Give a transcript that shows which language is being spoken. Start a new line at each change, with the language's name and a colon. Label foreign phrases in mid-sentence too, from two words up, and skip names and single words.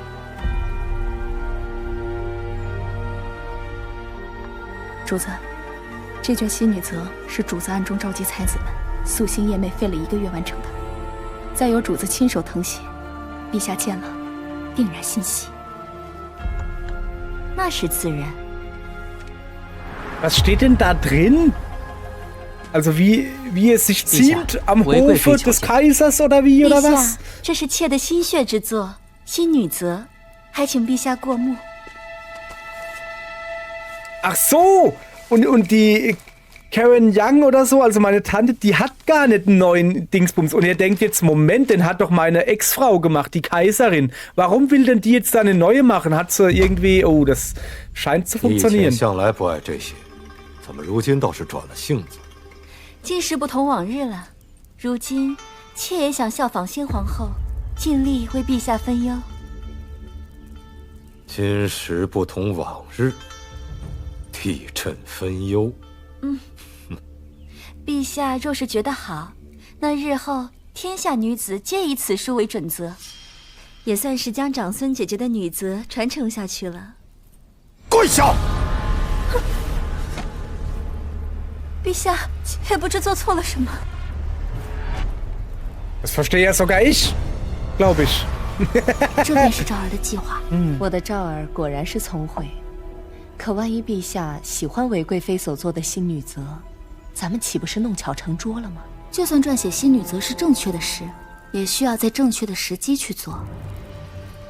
Chinese: 主子，这卷新女则是主子暗中召集才子们，夙兴夜寐费了1个月完成的，再由主子亲手誊写，陛下见了定然欣喜。那是自然。
German: Was steht denn da drin? Also wie es sich ziemt am Hofe des Kaisers oder wie
Chinese: 陛
German: oder
Chinese: 下
German: was?，
Chinese: 这是妾的心血之作，新女则，还请陛下过目。
German: Ach so! Und die Karen Young oder so, also meine Tante, die hat gar nicht einen neuen Dingsbums. Und ihr denkt jetzt, Moment, den hat doch meine Ex-Frau gemacht, die Kaiserin. Warum will denn die jetzt da eine neue machen? Hat sie irgendwie... Oh, das scheint zu
Chinese: 你以前
German: funktionieren.
Chinese: 向来不爱这些，怎么如今倒是转了性子？今时不同往日了，如今妾也想效仿新皇后，尽力为陛下分忧。今时不同往日，替朕分忧。陛下若是觉得好，那日后天下女子皆以此书为准则，也算是将长孙姐姐的女则传承下去了。跪下！陛下，妾不知做错了什么。
German: Das verstehe ja sogar ich, glaube ich.
Chinese: 这便是赵儿的计划。我的赵儿果然是聪慧，可万一陛下喜欢韦贵妃所做的新女则，咱们岂不是弄巧成拙了吗？就算撰写新女则是正确的事，也需要在正确的时机去做。